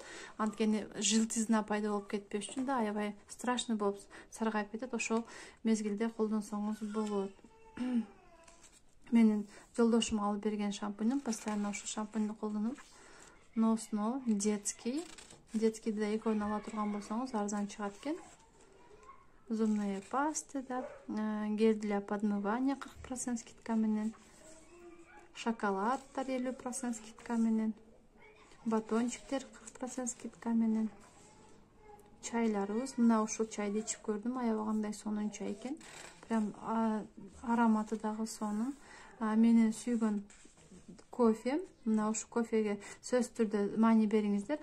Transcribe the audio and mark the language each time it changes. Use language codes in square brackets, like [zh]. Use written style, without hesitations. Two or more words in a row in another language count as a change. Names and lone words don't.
[ky] Анткени желтизна пайда болуп кетпеш үчүн да аябай страшный болуп саргайып кетет. Ошол мезгилде колдонсоңуз болот. Менин жолдошум алып берген шампуньум, постоянно ушул шампуньду колдонуп, Носно детский. Детскийди да экөөнү ала турган болсоңуз арзан чыгат экен. [ru] Зубные пасты [ky] да, [ru] гель для подмывания 40% скидка [ky] менен, шоколадтар 50% скидка менен, батончиктер 40% скидка менен, чайларыбыз, мына ушул чайды ичип көрдүм, аябагандай сонун чай экен. [ru] Прям ароматы [ky] дагы сонун. Менин сүйгөн кофе, мына ушу кофеге сөз түрдө маани бериңиздер.